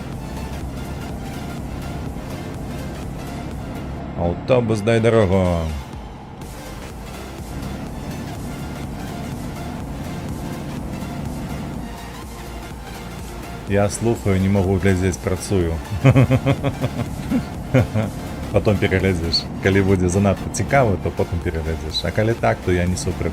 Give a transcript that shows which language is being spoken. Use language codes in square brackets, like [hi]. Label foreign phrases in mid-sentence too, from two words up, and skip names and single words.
[ru] Автобус, дай дорогу! [be] Я слухаю, не можу глядзець, працюю. Потом переглядзіш. Калі будзе занадта цікаво, то потім переглядзіш. А калі так, то я не супраць.